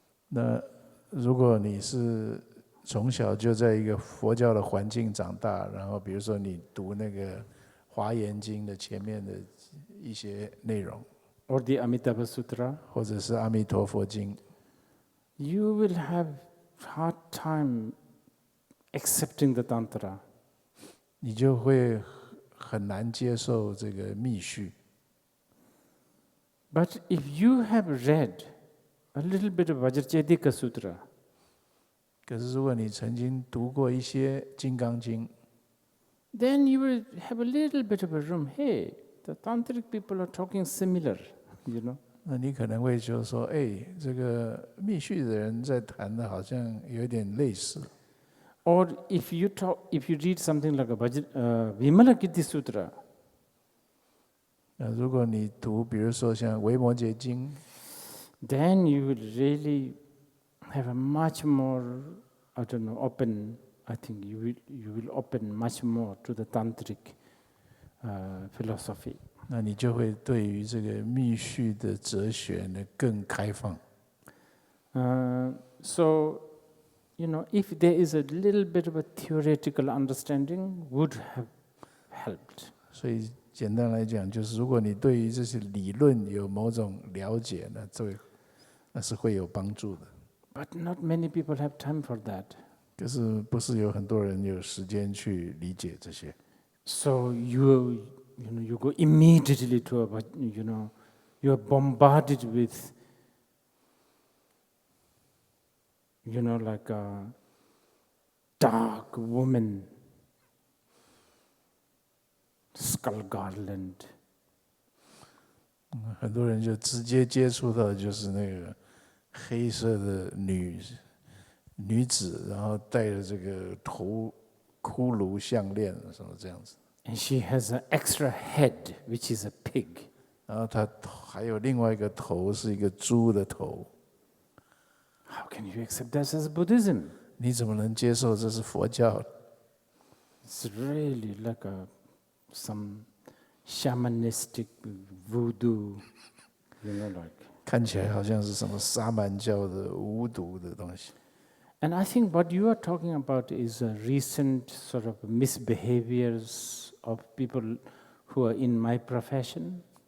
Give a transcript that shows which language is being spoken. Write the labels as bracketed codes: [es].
[zh] 那如果你是从小就在一个佛教的环境长大，然后比如说你读那个《华严经》的前面的一些内容， [en] or the Amitabha Sutra, [zh] 或者是《阿弥陀佛经》， [en] you will have hard time accepting the Tantra. [zh] 你就会很难接受这个密续。 [en] But if you have read a little bit of Vajracchedika Sutra, [zh] 可是如果你曾经读过一些《金刚经》， [en] then you will have a little bit of a room. Hey, the Tantric people are talking similar, you know. [zh] 那你可能会就说，这个密续的人在谈的好像有点类似。 [en] Or if you read something like a Vimalakirti Sutra, [zh] 如果你读，比如说像《维摩诘经》， [en] then you will really have a much more, open. I think you will open much more to the tantric philosophy. [zh] 那你就会对于这个密续的哲学呢更开放。 [en] So, if there is a little bit of a theoretical understanding, would have helped. [zh] 所以简单来讲，就是如果你对于这些理论有某种了解呢，那是会有帮助的。 [en] But not many people have time for that. [zh] 可是不是有很多人有时间去理解这些？ [en] So you go immediately to You are bombarded with, like a dark woman, skull garland. [zh] 很多人就直接接触到就是那个黑色的女子，然后戴着这个头骷髅项链什么这样子。 [en] And she has an extra head, which is a pig. [zh] 然后她还有另外一个头是一个猪的头。 [en] How can you accept that as Buddhism? [zh] 你怎么能接受这是佛教？ [en] It's really like some shamanistic voodoo, like. [zh] 看起来好像是什么沙满教的巫毒的东西。 [en] And I think what you are talking about is a recent sort of misbehaviors of people who are in my profession.